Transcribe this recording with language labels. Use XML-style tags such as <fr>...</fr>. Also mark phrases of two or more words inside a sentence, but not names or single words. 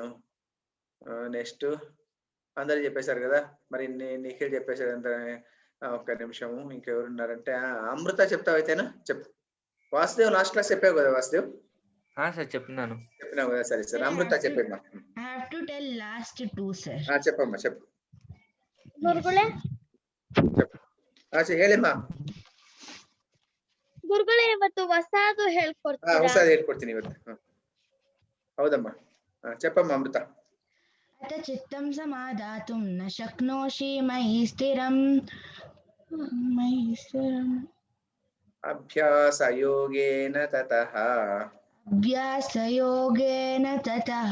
<te>నెక్స్ట్ అందరు చెప్పేశారు కదా, మరి నిఖిల్ చెప్పేశారు అంత. ఒక్క నిమిషము, ఇంకెవరున్నారంటే అమృత చెప్తావు అయితేనా? చెప్పు. వాసుదేవ్ లాస్ట్ క్లాస్ చెప్పావు కదా వాసుదేవ్? సార్ చెప్పినాను. చెప్పినావు కదా, సరే సరే. అమృత చెప్పమ్మా. చెప్పమ్మా, చెప్పు.</te> <kn>ಗುರುಗಳೇ</kn> <te>చెప్పు. ಹೇಳಿಮ್ಮ.</te> <kn>ಗುರುಗಳೇ ಇವತ್ತು ಹೊಸದು ಹೇಳ್ಕೊಡ್ತೀರಾ? ಹೊಸದು ಹೇಳ್ಕೊಡ್ತೀನಿ ಇವತ್ತು. ಹೌದಮ್ಮ,</kn> <te>చెప్పమ్మా అమృత.</te> <sa>అత చిత్తం సమాధాతుం న శక్నోషి మయి స్థిరం అభ్యాసయోగేన తతః</sa>